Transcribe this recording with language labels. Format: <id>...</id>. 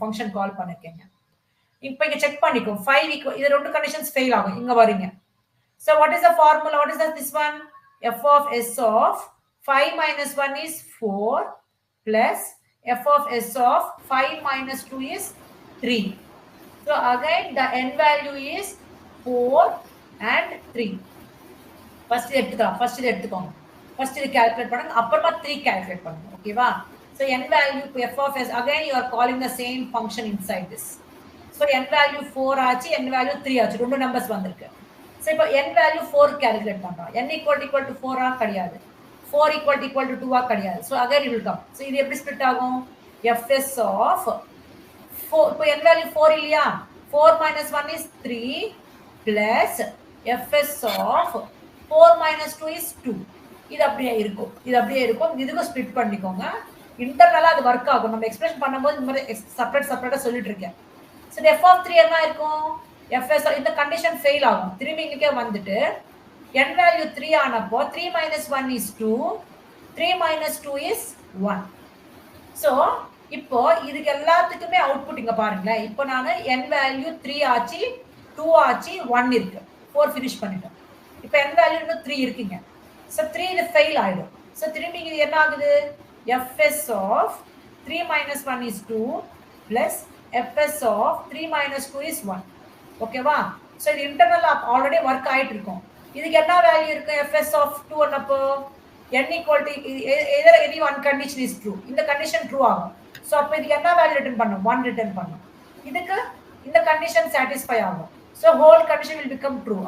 <ta>Function கால் பண்ணிருக்கேங்க. இப்போ இங்க check பண்ணிக்கோ. 5 இது ரெண்டு கண்டிஷன்ஸ் ஃபெயில் ஆகும். இங்க வரீங்க.</ta> <en>So what is the formula? What is this one? F of s of 5 minus 1 is 4 plus f of s of 5 minus 2 is 3. So again the n value is 4 and 3.</en> <ta>First இது எடுத்துக்கோங்க. First இது calculate பண்ணுங்க. அப்புறமா 3 calculate பண்ணுங்க. ஓகேவா?</ta> <en>So n value f of s, again you are calling the same function inside this.</en> <ta>So n value 4 ஆச்சு, n value 3 ஆச்சு. ரெண்டு நம்பர்ஸ் வந்திருக்கு. So இப்போ n value 4 calculate பண்றோம். n equal to 4 ஆ கிடையாது. 4 equal to 2 ஆ கிடையாது.</ta> <en>So again it will come.</en> <ta>So இது எப்படி ஸ்ப்ளிட் ஆகும்?</ta> <en>fs of 4,</en> <ta>இப்போ</ta> <en>n value 4 இல்லையா? 4 minus 1 is 3 plus fs of 4 minus 2 is 2.</en> <ta>இது அப்படியே இருக்கும். இதுக்கு ஸ்ப்ளிட் பண்ணிக்கோங்க. இன்டர்னலா அது ஒர்க் ஆகும். நம்ம எக்ஸ்பிரஷன் பண்ணும்போது இந்த மாதிரி செப்பரேட்டா சொல்லிட்டு இருக்கேன். ஸோ f of 3 என்ன இருக்கும்? fs இந்த கண்டிஷன் ஃபெயில் ஆகும். திரும்பி இங்கே வந்துட்டு n value 3 ஆனப்போ 3 minus 1 is 2, 3 minus 2 is 1. So இப்போ இதுக்கு எல்லாத்துக்குமே அவுட்புட் இங்க பாருங்களேன். இப்போ நான் n வேல்யூ 3 ஆச்சு, 2 ஆச்சு, 1 இருக்கு. 4 ஃபினிஷ் பண்ணிட்டோம். இப்போ n வேல்யூ இன்னும் 3 இருக்குங்க. ஸோ 3 இது ஃபெயில் ஆயிடும். ஸோ திரும்பி இது என்ன ஆகுது?</ta> <en>fs of 3 minus 1 is 2 plus fs of 3 minus 2 is 1.</en> <ta>ஓகேவா? ஸோ இது இன்டர்னல் ஆல்ரெடி ஒர்க் ஆயிட்டு இருக்கும். இதுக்கு என்ன வேல்யூ இருக்கு?</ta> <en>fs of 2</en> <ta>அப்போ</ta> <en>n equal to either any one condition is true.</en> <ta>இந்த கண்டிஷன் ட்ரூ ஆகும். ஸோ அப்போ இதுக்கு என்ன வேல்யூ ரிட்டர்ன் பண்ணும்? 1 ரிட்டர்ன் பண்ணும். இதுக்கு இந்த கண்டிஷன் சாட்டிஸ்ஃபை ஆகும். So whole condition</ta> <en>will become true.</en>